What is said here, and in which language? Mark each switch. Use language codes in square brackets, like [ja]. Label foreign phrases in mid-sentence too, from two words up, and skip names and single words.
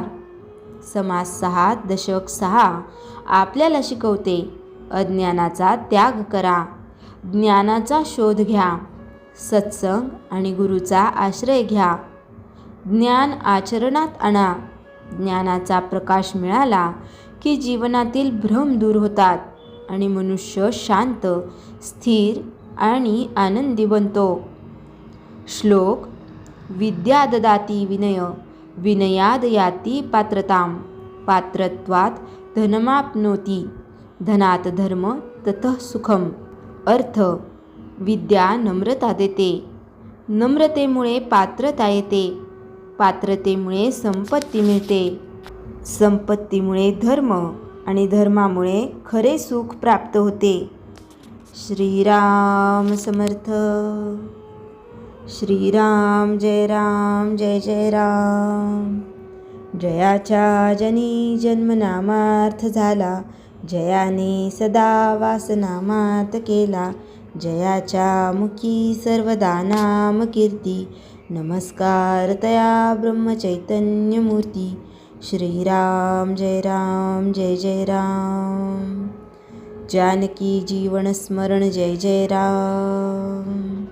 [mr] समाज 6 दशक 6 आपल्याला शिकवते, अज्ञानाचा त्याग करा, ज्ञानाचा शोध घ्या, सत्संग आणि गुरुचा आश्रय घ्या, ज्ञान आचरणात आणा. ज्ञानाचा प्रकाश मिळाला की जीवनातील भ्रम दूर होतात आणि मनुष्य शांत, स्थिर आणि आनंदी बनतो. श्लोक. [sa] विद्या ददाती विनय, विनयाद याती पात्रताम, पात्रत्वात धनमाप्नोती, धनात धर्म ततः सुखम. [mr] अर्थ. विद्या नम्रता देते, नम्रतेमुळे पात्रता येते, पात्रतेमुळे संपत्ती मिळते, संपत्तीमुळे धर्म आणि धर्मामुळे खरे सुख प्राप्त होते. श्रीराम समर्थ. श्रीराम जय राम जय जय राम. जयाच्या जनी जन्मनामार्थ झाला, जयाने सदा वासनामात केला, जयाच्या मुखी सर्वदा नाम कीर्ती, नमस्कार तया ब्रह्मचैतन्यमूर्ती. श्रीराम जय राम जय जय राम. जानकी जीवन स्मरण जय जय राम.